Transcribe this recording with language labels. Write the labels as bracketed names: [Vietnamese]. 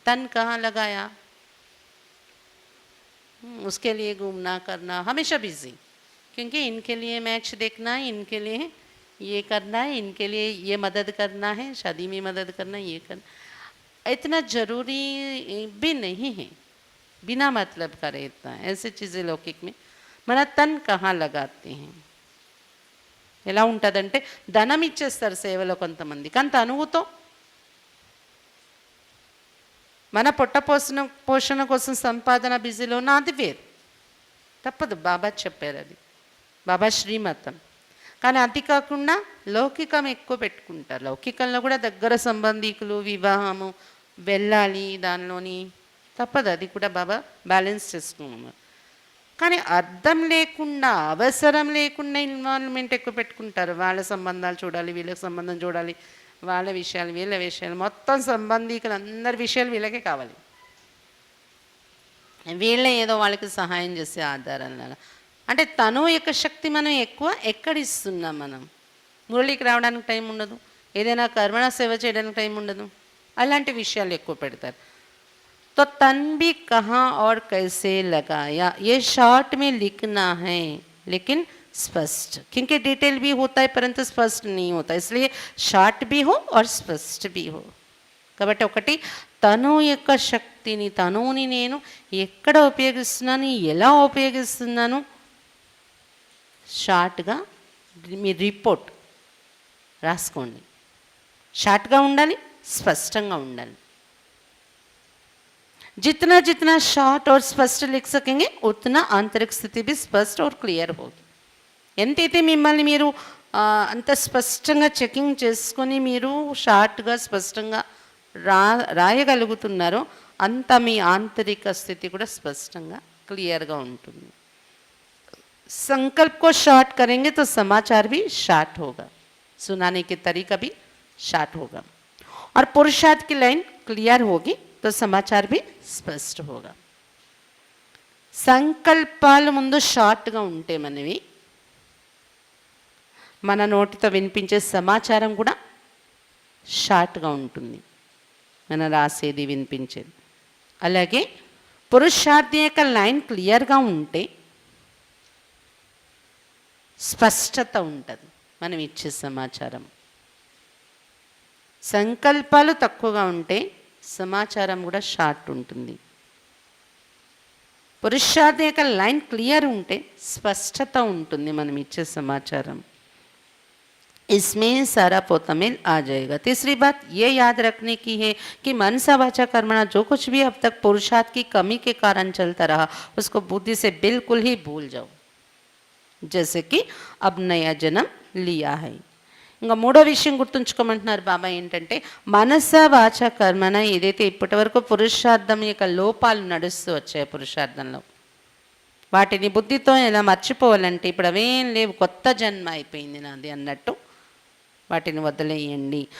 [Hindi] तन कहाँ लगाया, उसके लिए घूमना करना, हमेशा बिजी, क्योंकि इनके लिए मैच देखना है, इनके लिए ये करना है, इनके लिए ये मदद करना है, शादी में मदद करना, ये करना इतना ज़रूरी भी नहीं है. बिना मतलब का रहता है ऐसे चीज़ें लौकिक में. [Telugu] మన [Hindi] తన్ కహా लगाते हैं. [Telugu] ఎలా ఉంటుందంటే ధనం ఇచ్చేస్తారు సేవలో కొంతమంది, కానీ తనువుతో మన పొట్ట పోషణ కోసం సంపాదన బిజీలో నాది వేరు. తప్పదు, బాబా చెప్పారు, అది బాబా శ్రీమతం. కానీ అది కాకుండా లౌకికం ఎక్కువ పెట్టుకుంటారు. లౌకికంలో కూడా దగ్గర సంబంధికులు, వివాహము వెళ్ళాలి దానిలోని, తప్పదు, అది కూడా బాబా బ్యాలెన్స్ చేసుకున్నారు. కానీ అర్థం లేకుండా, అవసరం లేకుండా ఇన్వాల్వ్మెంట్ ఎక్కువ పెట్టుకుంటారు. వాళ్ళ సంబంధాలు చూడాలి, వీళ్ళకి సంబంధం చూడాలి, వాళ్ళ విషయాలు, వీళ్ళ విషయాలు, మొత్తం సంబంధికులు అందరి విషయాలు వీళ్ళకే కావాలి. వీళ్ళే ఏదో వాళ్ళకి సహాయం చేసే ఆధారాల. అంటే తను యొక్క శక్తి మనం ఎక్కువ ఎక్కడ ఇస్తున్నాం. మనం మురళికి రావడానికి టైం ఉండదు, ఏదైనా కర్మణ సేవ చేయడానికి టైం ఉండదు, అలాంటి విషయాలు ఎక్కువ పెడతారు. [Hindi] तो तन भी कहाँ और कैसे लगाया, ये शॉर्ट में लिखना है लेकिन स्पष्ट, क्योंकि डिटेल भी होता है परंतु स्पष्ट नहीं होता, इसलिए शॉर्ट भी हो और स्पष्ट भी हो. [Telugu] కాబట్టి ఒకటి తను యొక్క శక్తిని, తనుని నేను ఎక్కడ ఉపయోగిస్తున్నాను, ఎలా ఉపయోగిస్తున్నాను, షార్ట్గా మీ రిపోర్ట్ రాసుకోండి. షార్ట్గా ఉండాలి, స్పష్టంగా ఉండాలి. [Hindi] जितना जितना शॉर्ट और स्पष्ट लिख सकेंगे उतना आंतरिक स्थिति भी स्पष्ट और क्लियर होगी. [Telugu] ఎంతైతే మిమ్మల్ని మీరు అంత స్పష్టంగా చెకింగ్ చేసుకొని మీరు షార్ట్గా స్పష్టంగా రాయగలుగుతున్నారో అంత మీ ఆంతరిక స్థితి కూడా స్పష్టంగా క్లియర్గా ఉంటుంది. [Hindi] संकल्प को शॉर्ट करेंगे तो समाचार भी शॉर्ट होगा, सुनाने के तरीका भी शॉर्ट होगा, और पुरुषार्थ की लाइन क्लियर होगी तो समाचार भी స్పష్ట होगा. [Telugu] సంకల్పాలు ముందు షార్ట్గా ఉంటే మనవి, మన నోటితో వినిపించే సమాచారం కూడా షార్ట్గా ఉంటుంది, మన రాసేది వినిపించేది. అలాగే పురుషార్థి యొక్క లైన్ క్లియర్గా ఉంటే స్పష్టత ఉంటుంది మనం ఇచ్చే సమాచారం. సంకల్పాలు తక్కువగా ఉంటే సమాచారం కూడా షార్ట్ ఉంటుంది. పురుషార్థి యొక్క లైన్ క్లియర్ ఉంటే స్పష్టత ఉంటుంది మనం ఇచ్చే సమాచారం. [Hindi] इसमें सारा पोतमिल आ जाएगा. तीसरी बात ये याद रखने की है कि मनसा वाचा कर्मणा जो कुछ भी अब तक पुरुषार्थ की कमी के कारण चलता रहा उसको बुद्धि से बिल्कुल ही भूल जाओ, जैसे कि अब नया जन्म लिया है. [Telugu] ఇంకా మూడో విషయం గుర్తుంచుకోమంటున్నారు బాబా ఏంటంటే, మనస వాచ కర్మన ఏదైతే ఇప్పటి వరకు పురుషార్థం యొక్క లోపాలు నడుస్తూ వచ్చాయి పురుషార్థంలో, వాటిని బుద్ధితో ఎలా మర్చిపోవాలంటే ఇప్పుడు అవేం లేవు, కొత్త జన్మ అయిపోయింది నాది అన్నట్టు వాటిని వదిలేయండి.